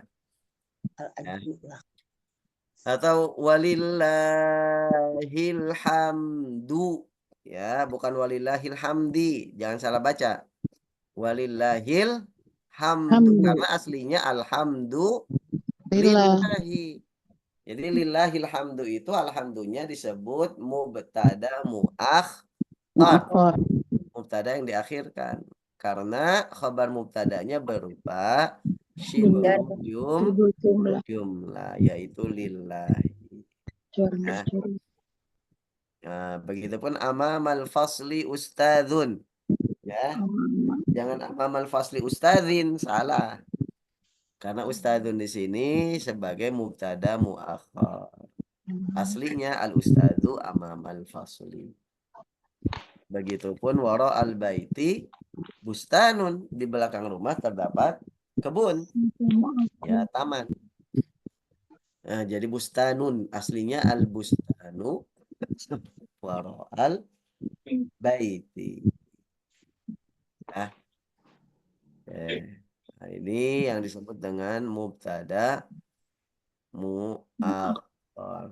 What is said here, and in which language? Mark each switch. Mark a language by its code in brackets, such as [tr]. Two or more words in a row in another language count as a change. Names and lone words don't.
[id] Ya. Atau [ar] ولله الحمد. [id] Ya, bukan [ar] ولله الحمد. [id] Jangan salah baca. [ar] ولله الحمد. [id] Hamdu. Karena aslinya alhamdu Lillah. lillahi. Jadi [ar] لله الحمد [id] itu alhamdunya disebut mubtada muakhar. Muakhar. Mubtada yang diakhirkan. Karena khabar mubtadanya berupa [ar] شبه الجملة [id] yaitu lillahi. Nah, begitupun [ar] أمام الفصل أستاذ. [id] Ya. Jangan [ar] أمام الفصل أستاذ, [id] salah. Karena ustadzun di sini sebagai mubtada muakhar. Aslinya [ar] الأستاذ أمام الفصل. Begitupun وراء البيت بستان, [id] di belakang rumah terdapat kebun. Ya, taman. Nah, jadi bustanun aslinya [ar] البستان وراء البيت. [id] Nah, nah, ini yang disebut dengan mubtada muakhar.